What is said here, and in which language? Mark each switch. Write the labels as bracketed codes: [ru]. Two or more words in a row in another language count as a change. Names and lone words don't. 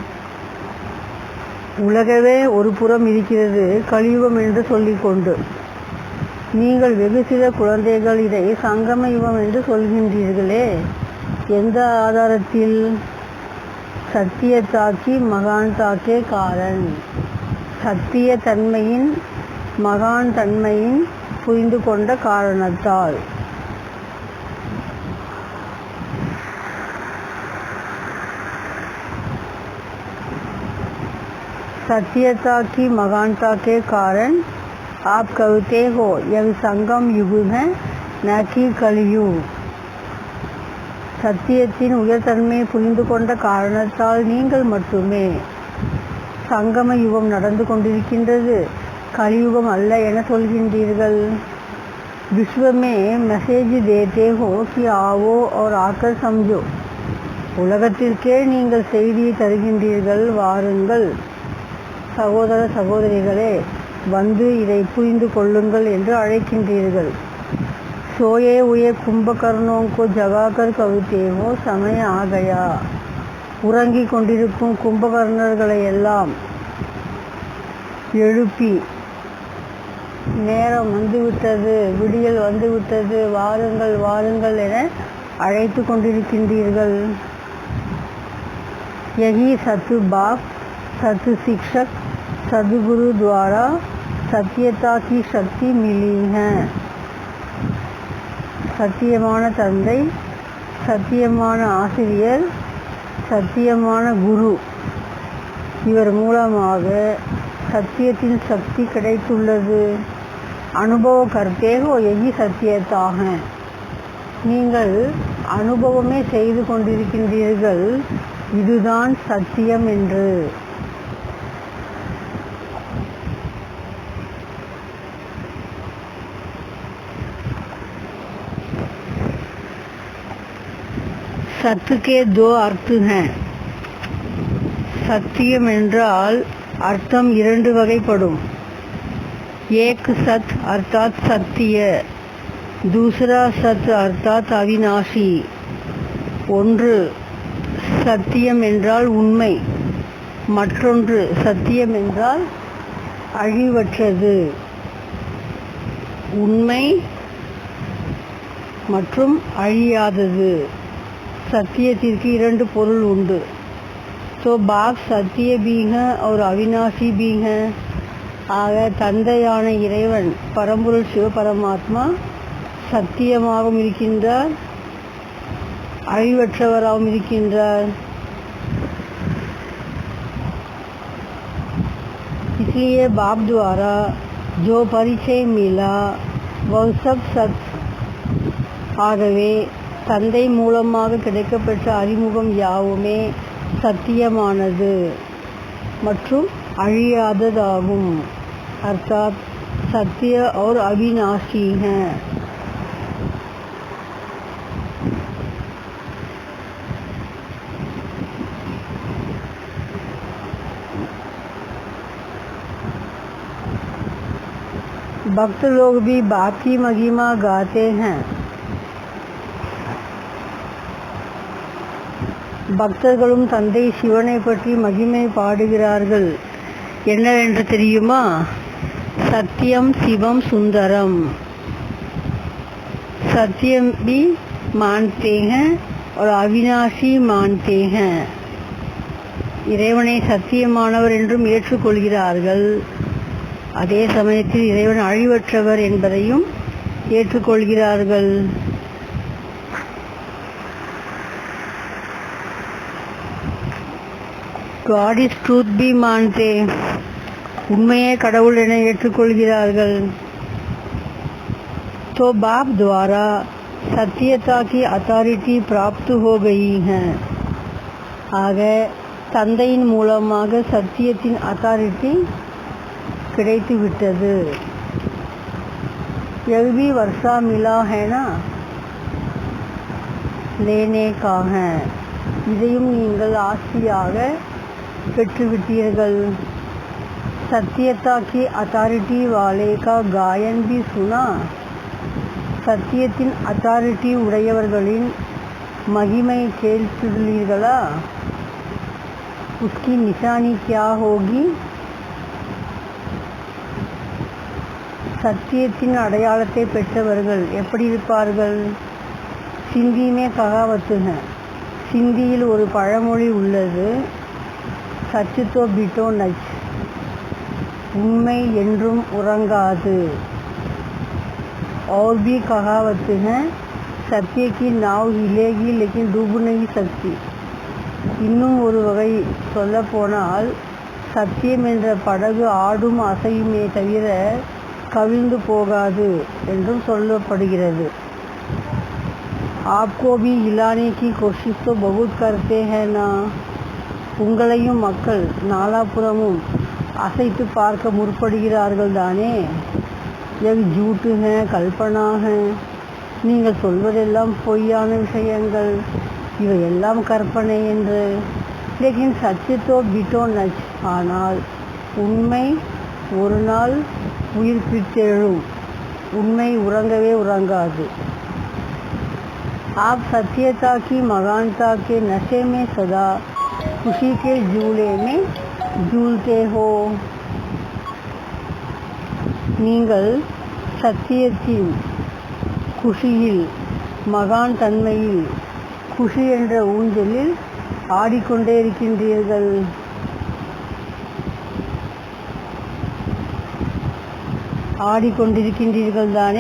[ta] உலகவே ஒரு புறம் இருக்கிறது கலியுகம் என்று சொல்லிக்கொண்டு நீங்கள் வெகு சில குழந்தைகள் இதை சங்கம யுகம் என்று சொல்கின்றீர்களே, எந்த ஆதாரத்தில்? [hi] सत्यता की महानता के कारण, [ta] சத்திய தன்மையின் மகான் தன்மையின் புரிந்து கொண்ட காரணத்தால். [hi] सत्यता की महानता के कारण आप कहते हो यह संगम युग है न कि कलियुग. [ta] சத்தியத்தின் உயர்தன்மையை புரிந்து கொண்ட காரணத்தால் நீங்கள் மட்டுமே சங்கம யுகம் நடந்து கொண்டிருக்கின்றது கலியுகம் அல்ல என சொல்கின்றீர்கள். [hi] विश्व में मैसेज देते हो कि आओ और आकर समझो. [ta] உலகத்திற்கே நீங்கள் செய்தியை தருகின்றீர்கள், வாருங்கள் சகோதர சகோதரிகளே வந்து இதை புரிந்து கொள்ளுங்கள் என்று அழைக்கின்றீர்கள். [hi] सोए हुए कुंभकर्णों को जगाकर कहते हो समय आ गया. [ta] உறங்கிக் கொண்டிருக்கும் கும்பகர்ணர்களை எல்லாம் எழுப்பி நேரம் வந்துவிட்டது, விடியல் வந்துவிட்டது, வாருங்கள் வாருங்கள் என அழைத்து கொண்டிருக்கின்றீர்கள். [hi] यही सतु बाप सतु शिक्षक सदगुरु द्वारा सत्यता की शक्ति मिली है. [ta] சத்தியமான தந்தை, சத்தியமான ஆசிரியர், சத்தியமான குரு இவர் மூலமாக சத்தியத்தின் சக்தி கிடைத்துள்ளது. [hi] अनुभव करते हो यही सत्यता. [ta] நீங்கள் அனுபவமே செய்து கொண்டிருக்கின்றீர்கள் இதுதான் சத்தியம் என்று. [hi] सत्य के दो अर्थ हैं. [ta] சத்தியம் என்றால் அர்த்தம் இரண்டு வகைப்படும். [hi] एक सत अर्थात सत्य, दूसरा सत अर्थात अविनाशी. [ta] ஒன்று சத்தியம் என்றால் உண்மை, மற்றொன்று சத்தியம் என்றால் அழிவற்றது. உண்மை மற்றும் அழியாதது. சத்தியத்திற்கு இரண்டு பொருள் உண்டு. [hi] तो बाप सत्य भी है और अविनाशी भी है. [ta] ஆக தந்தையான இறைவன் பரம்பொருள் சிவபரமாத்மா சத்தியமாகவும் இருக்கின்றார், அழிவற்றவராகவும் இருக்கின்றார். [hi] इसलिए बाप द्वारा जो परिचय मिला वह सब सत्य. [ta] ஆகவே தந்தை மூலமாக கிடைக்கப்பெற்ற அறிமுகம் யாவுமே சத்தியமானது மற்றும் அழியாததாகும். [hi] अर्थात सत्य और अविनाशी है. भक्त लोग भी बाप की महिमा गाते हैं. [ta] பக்தர்களும் தந்தை சிவனை பற்றி மகிமை பாடுகிறார்கள். என்னவென்று தெரியுமா? [sa] सत्यम् शिवम् सुन्दरम्. [hi] सत्यम भी मानते हैं और अविनाशी मानते हैं. [ta] இறைவனை சத்தியமானவர் என்றும் ஏற்றுக்கொள்கிறார்கள். அதே சமயத்தில் இறைவன் அழிவற்றவர் என்பதையும் ஏற்றுக்கொள்கிறார்கள். [en] God is truth [hi] भी मानते. [ta] உண்மையே கடவுள் என ஏற்றுக்கொள்கிறார்கள். [hi] तो बाप द्वारा सत्यता की अथॉरिटी प्राप्त हो गई है. [ta] ஆக தந்தையின் மூலமாக சத்தியத்தின் அத்தாரிட்டி கிடைத்து விட்டது. [hi] यह भी वर्षा मिला है ना लेने का है. [ta] இதையும் நீங்கள் ஆஸ்தியாக பெற்றுவிட்டீர்கள். [hi] सत्यता की अथॉरिटी वाले का गायन भी सुना. [ta] சத்தியத்தின் அத்தாரிட்டி உடையவர்களின் மகிமை கேட்டுள்ளீர்களா? [hi] उसकी निशानी क्या होगी? [ta] சத்தியத்தின் அடையாளத்தை பெற்றவர்கள் எப்படி இருப்பார்கள்? [hi] सिंधी में कहावत है. [ta] சிந்தியில் ஒரு பழமொழி உள்ளது. [sd] سچ تہ بيٺو نچ. [ta] உண்மை என்றும் உறங்காது. [hi] और भी कहावत है. सत्य की नाव हिलेगी लेकिन डूब नहीं सकती. [ta] இன்னும் ஒரு வகை சொல்லப்போனால் சத்தியம் என்ற படகு ஆடும் அசையுமே தவிர கவிழ்ந்து போகாது என்றும் சொல்லப்படுகிறது. [hi] आपको भी हिलाने की कोशिश तो बहुत करते हैं ना. [ta] உங்களையும் மக்கள் நாலாபுறமும் அசைத்து பார்க்க முற்படுகிறார்கள் தானே. [hi] यह झूठ है, कल्पना है. [ta] நீங்கள் சொல்வதெல்லாம் பொய்யான விஷயங்கள், இவையெல்லாம் கற்பனை என்று. [sd] ليڪن سچ تہ بيٺو نچ. [ta] ஆனால் உண்மை ஒரு நாள் உயிர்ப்பித்தெழும். உண்மை உறங்கவே உறங்காது. [hi] आप सत्यता की महानता के नशे में सदा खुशी के झूले में झूलते हो. [ta] நீங்கள் சத்தியத்தின் குஷியில், மகான் தன்மையில், குஷி என்ற ஊஞ்சலில் ஆடிக்கொண்டே இருக்கின்றீர்கள். ஆடிக்கொண்டிருக்கின்றீர்கள் தானே.